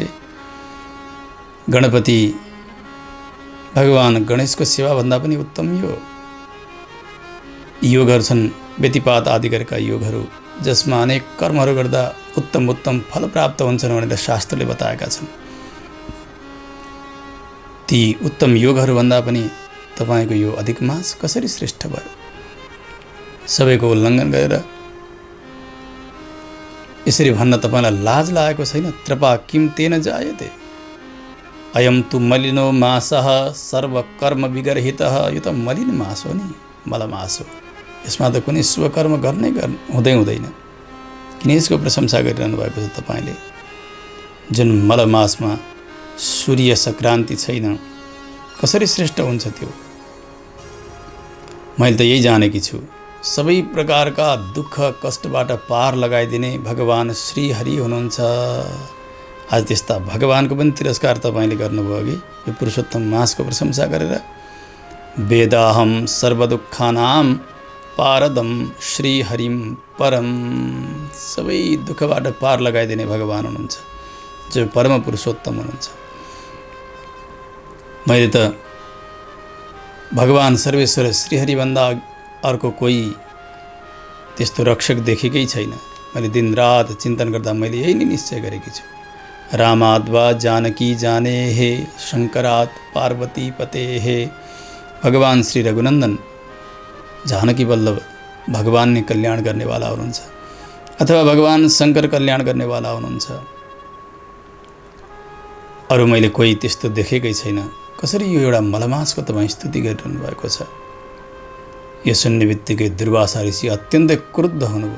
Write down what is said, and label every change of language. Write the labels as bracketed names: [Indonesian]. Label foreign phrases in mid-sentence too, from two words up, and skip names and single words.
[Nepali] गणपति भगवान गणेशको सेवा भन्दा पनि उत्तम यो योगहरू छन्, व्यतिपात आदि गरेका योगहरू, जसमा अनेक कर्महरू गर्दा उत्तम उत्तम फल प्राप्त हुन्छन् भनेर शास्त्रले बताएका छन्। ती उत्तम योगहरू भन्दा पनि तपाईँको यो अधिक मास कसरी श्रेष्ठ भयो? सबैको उल्लङ्घन गरेर यसरी भन्न तपाईँलाई लाज लागेको छैन? [Sanskrit] त्रपा किम तेन जायते, अयम तु मलिनो मासः सर्वकर्म विगर्हितः। [Nepali] यो त मलिन मास हो नि, मलमास हो। यसमा त कुनै शुभ कर्म हुँदैन। किन यसको प्रशंसा गरिरहनु भएको छ तपाईँले? जुन मलमासमा सूर्य सङ्क्रान्ति छैन, कसरी श्रेष्ठ हुन्छ त्यो? मैले त यही जानेकी छु, सबै प्रकारका दुःख कष्टबाट पार लगाइदिने भगवान श्री हरि हुनुहुन्छ। आज त्यस्ता भगवानको पनि तिरस्कार तपाईँले गर्नुभयो कि यो पुरुषोत्तम मासको प्रशंसा गरेर? [Sanskrit] वेदाहम सर्वदुःखानां पारदम श्री हरिम परम। [Nepali] सबै दुःखबाट पार लगाइदिने भगवान हुनुहुन्छ जो परम पुरुषोत्तम हुनुहुन्छ। मैले त भगवान सर्वेश्वर श्रीहरिभन्दा अर्को कोही त्यस्तो रक्षक देखेकै छैन। मैले दिनरात चिन्तन गर्दा मैले यही नै निश्चय गरेकी छु। [Sanskrit] रामाद्वा जानकी जाने हे, शङ्करात् पार्वती पते हे। [Nepali] भगवान श्री रघुनन्दन जानकी वल्लभ भगवान ने कल्याण गर्नेवाला हुनुहुन्छ, अथवा भगवान शङ्कर कल्याण गर्नेवाला हुनुहुन्छ। अरू मैले कोही त्यस्तो देखेकै छैन। कसरी यो एउटा मलमासको तपाईँ स्तुति गरिरहनु भएको छ? यो सुन्ने बित्तिकै दुर्वासा ऋषि अत्यन्तै क्रुद्ध हुनुभयो।